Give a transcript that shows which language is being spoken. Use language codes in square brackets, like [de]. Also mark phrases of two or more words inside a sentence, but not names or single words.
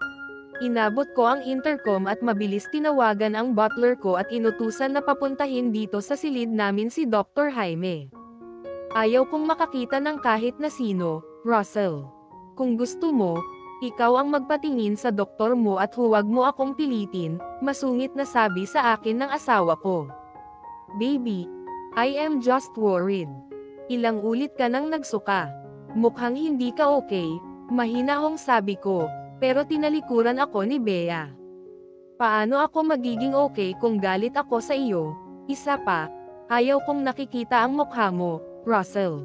[tl] Inabot ko ang intercom at mabilis tinawagan ang butler ko at inutusan na papuntahin dito sa silid namin si Dr. Jaime. Ayaw kong makakita ng kahit na sino, Russell. Kung gusto mo, ikaw ang magpatingin sa doktor mo at huwag mo akong pilitin, masungit na sabi sa akin ng asawa ko. [en] Baby, I am just worried. [tl] Ilang ulit ka nang nagsuka. Mukhang hindi ka okay, mahina hong sabi ko. Pero tinalikuran ako ni Bea. Paano ako magiging okay kung galit ako sa iyo? Isa pa, ayaw kong nakikita ang mukha mo, Russell.